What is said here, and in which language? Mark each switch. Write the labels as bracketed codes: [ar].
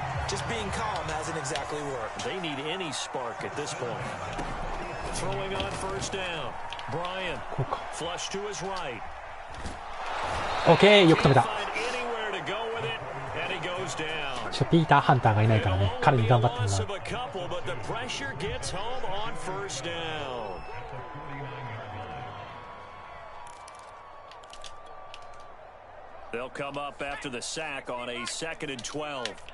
[en] Just being calm hasn't exactly worked. They need any spark at this point. Throwing on first down. Bryant. Flush to his right. [ja] OK、よく止めた。 [en] Anywhere to go with it, and he goes down. [ja] ピーター・ハンターがいないからね、彼に頑張ってもらう。 [en] But the pressure gets home on first down. They'll come up after the sack on a 2nd and 12.